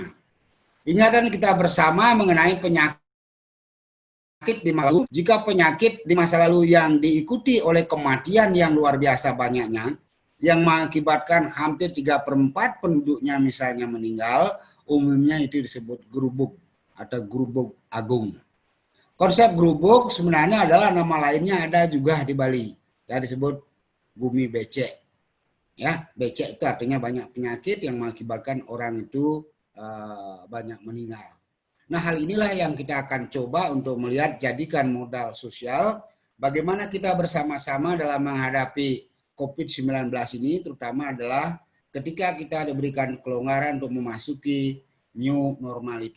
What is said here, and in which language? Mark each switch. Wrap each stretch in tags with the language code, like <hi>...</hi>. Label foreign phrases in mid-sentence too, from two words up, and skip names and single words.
<id>Ingatan kita bersama mengenai penyakit di masa lalu. Jika penyakit di masa lalu yang diikuti oleh kematian yang luar biasa banyaknya, yang mengakibatkan hampir 3/4 penduduknya misalnya meninggal, umumnya itu disebut grubuk atau grubuk agung. Konsep grubuk sebenarnya adalah nama lainnya ada juga di Bali, ya disebut bumi becek. Ya, becek itu artinya banyak penyakit yang mengakibatkan orang itu banyak meninggal. Nah, hal inilah yang kita akan coba untuk melihat jadikan modal sosial bagaimana kita bersama-sama dalam menghadapi COVID-19 ini, terutama adalah ketika kita diberikan kelonggaran untuk memasuki</id> <en>new normal</en> <id>itu.</id>